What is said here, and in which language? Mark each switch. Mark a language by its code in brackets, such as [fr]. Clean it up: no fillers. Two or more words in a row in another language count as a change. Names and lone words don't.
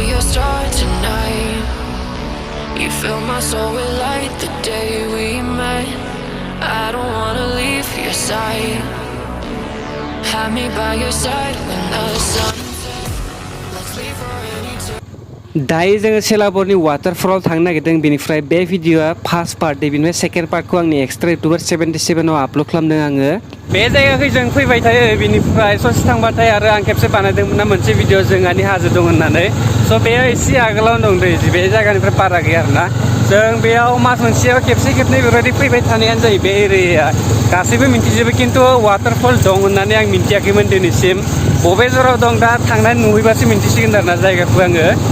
[en] start tonight. You fill my soul with light the day we met. I don't wanna leave your side. Have me by your side when the sun sets. Let's leave for any time. [brx] दायो जोङो सेलाबरनि वाटारफलाव थांनो नागिरदों बेनिफ्राय बे भिडिअआ [en] first part [brx] बेनिफ्राय [en] second partखौ [brx] आंनि [en] extra YouTuber [brx] 77 आव आपल'ड खालामदों आङो बे जायगाखै जों फैबाय थायो बेनिफ्राय ससे थांबाथाय आरो आं खेबसे बानायदोंमोन ना मोनसे भिडिअ जोंहानि हाजो दं होननानै स' बेयो एसे आगोलावनो दं दै बे जायगानिफ्राय बारा गैया आरोना जों बेयाव मास मोनसेयाव खेबसे खेबनै बेबायदि फैबाय थानायानो जायो बे एरियाया गासैबो मिन्थिजोबो खिन्थु वाटारफल दं होननानै आं मिन्थियाखैमोन दिनैसिम बबे जराव दं दा थांनानै नुहैबासो मिन्थिसिगोन आरोना जायगाखौ आङो